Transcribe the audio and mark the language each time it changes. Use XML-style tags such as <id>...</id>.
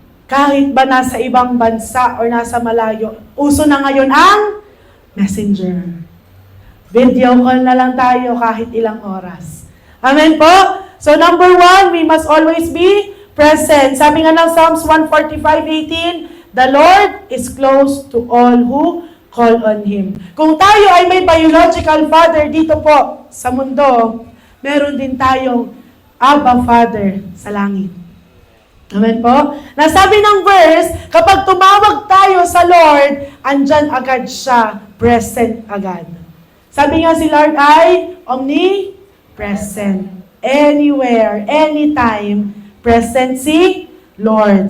<tl>Kahit ba nasa ibang bansa or nasa malayo, uso na ngayon ang messenger. Video call na lang tayo kahit ilang oras. Amen po?</tl> <en>So number 1, we must always be present.</en> <tl>Sabi nga ng</tl> <en>Psalms 145:18, the Lord is close to all who call on Him.</en> <tl>Kung tayo ay may biological father dito po sa mundo, meron din tayong Abba Father sa langit. Amen po? Nasabi ng verse, kapag tumawag tayo sa Lord, andyan agad siya, present agad. Sabi nga si Lord ay omnipresent.</tl> <en>anywhere, anytime, present si Lord.</en>